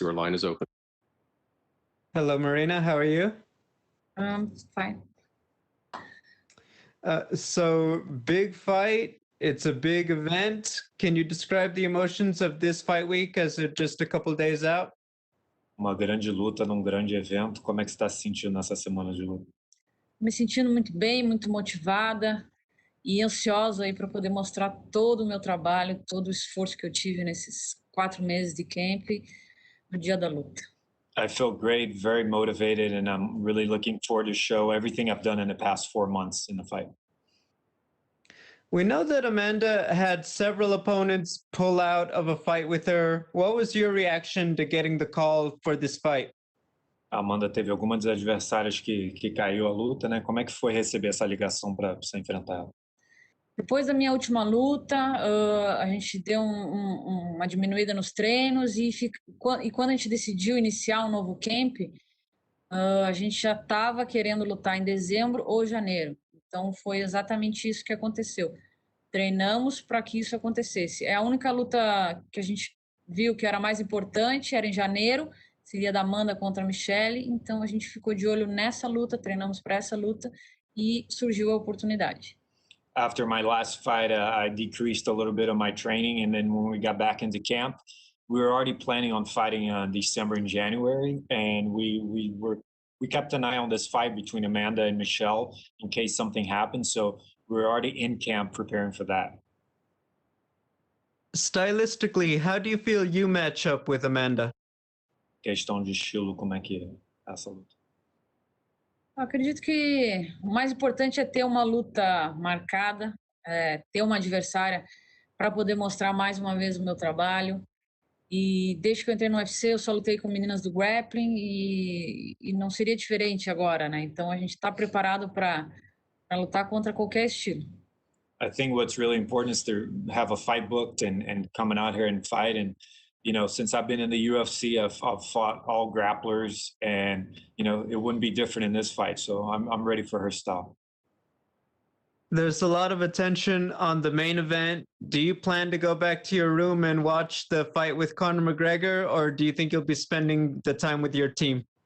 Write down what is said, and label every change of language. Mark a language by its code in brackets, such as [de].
[en] Your line is open. Hello, Marina. How are you? Fine. So big fight. It's a big event. Can you describe the emotions of this fight week as it's just a couple days out? [pt] Uma grande luta num grande evento. Como é que você está se sentindo nessa semana de luta? Me sentindo muito bem, muito motivada e ansiosa aí para poder mostrar todo o meu trabalho, todo o esforço que eu tive nesses 4 meses de camp no dia da luta. [en] I feel great, very motivated, and I'm really looking forward to show everything I've done in the past 4 months in the fight. We know that Amanda had several opponents pull out of a fight with her. What was your reaction to getting the call for this fight? [pt] A Amanda teve algumas das adversárias que caiu a luta, né? Como é que foi receber essa ligação para você enfrentar ela? Depois da minha última luta, a gente deu uma diminuída nos treinos e quando a gente decidiu iniciar um novo camp, a gente já estava querendo lutar em dezembro ou janeiro. Então foi exatamente isso que aconteceu. Treinamos para que isso acontecesse. É a única luta que a gente viu que era mais importante, era em janeiro, seria da Amanda contra a Michelle, então a gente ficou de olho nessa luta, treinamos para essa luta e surgiu a oportunidade. [en] After my last fight, I decreased a little bit of my training, and then when we got back into camp, we were already planning on fighting December and January, and we kept an eye on this fight between Amanda and Michelle in case something happened. So we were already in camp preparing for that. Stylistically, how do you feel you match up with Amanda? [pt] Questão de estilo, como é que é essa luta? Eu acredito que o mais importante é ter uma luta marcada, ter uma adversária para poder mostrar mais uma vez o meu trabalho. E desde que eu entrei no UFC, eu só lutei com meninas do grappling e não seria diferente agora, né? Então a gente está preparado para lutar contra qualquer estilo. [en] I think what's really important is to have a fight booked and coming out here and fight. And, you know, since I've been in the UFC, I've fought all grapplers, and, you know, it wouldn't be different in this fight. So I'm ready for her style. There's a lot of attention on the main event. Do you plan to go back to your room and watch the fight with Conor McGregor, or do you think you'll be spending the time with your team?